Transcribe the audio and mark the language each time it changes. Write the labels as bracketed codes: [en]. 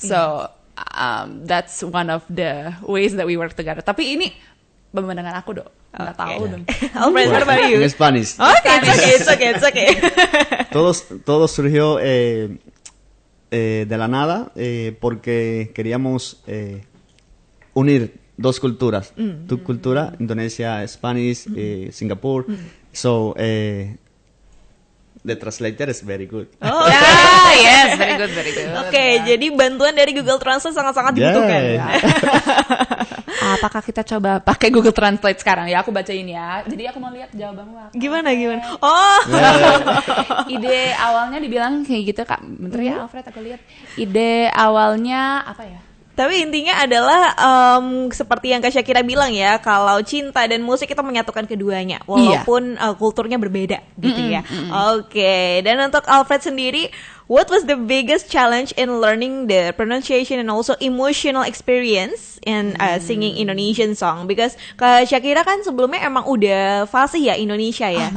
[en] So that's one of the ways that we work together. [id] Tapi ini pemandangan aku dong. Nggak tahu dong. [en] Alfred, what about you? [es] En Spanish. [en] Okay, it's okay. [es] Todo surgió de la nada porque queríamos unir dos culturas. Tu cultura, Indonesia, Spanish, Singapore. [en] So, the translator is very good. Oh, yes, very good. [id] Oke, jadi bantuan dari Google Translate sangat-sangat dibutuhkan. Apakah kita coba pakai Google Translate sekarang? Ya, aku bacain ya. Jadi aku mau lihat jawabanmu. Gimana? Oh. Ide awalnya dibilang kayak gitu, Kak. Bentar ya, Alfred, aku lihat. Ide awalnya apa ya? Tapi intinya adalah seperti yang Kak Shakira bilang ya, kalau cinta dan musik itu menyatukan keduanya, walaupun kulturnya berbeda gitu ya. Oke, dan untuk Alfred sendiri, [en] what was the biggest challenge in learning the pronunciation and also emotional experience in singing Indonesian song? [id] Because Kak Shakira kan sebelumnya emang udah fasih ya Indonesia ya.